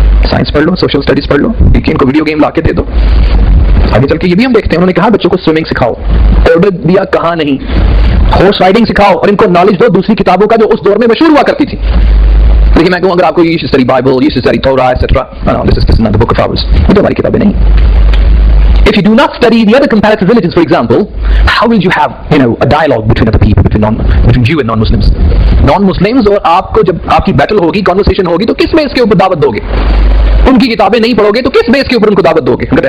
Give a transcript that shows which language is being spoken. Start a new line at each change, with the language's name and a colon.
Hindi: Science पढ़ लो, social studies पढ़ लो, इनको वीडियो गेम ला के दे दो। आगे चल के ये भी हम देखते हैं, उन्होंने कहा बच्चों को स्विमिंग सिखाओ। ऑर्डर दिया, कहा नहीं। हॉर्स राइडिंग सिखाओ और इनको नॉलेज दो दूसरी किताबों का जो उस दौर में मशहूर हुआ करती थी। देखिए मैं कहूँ अगर आपको ये स्टडी बाइबल, ये study Taurat etcetera,
English: this is not the book of ours,
Hindi: ये तो हमारी किताबें नहीं।
English: If you do not study the other comparative religions, for example, how will you have, a dialogue between other people, between Jew and non-Muslims?
Hindi: Non-Muslims और आपको जब आपकी battle होगी, कॉन्वर्सेशन होगी, तो किस बेस के ऊपर दावत दोगे? उनकी किताबें नहीं पढ़ोगे तो किस बेस के ऊपर उनको दावत दोगे?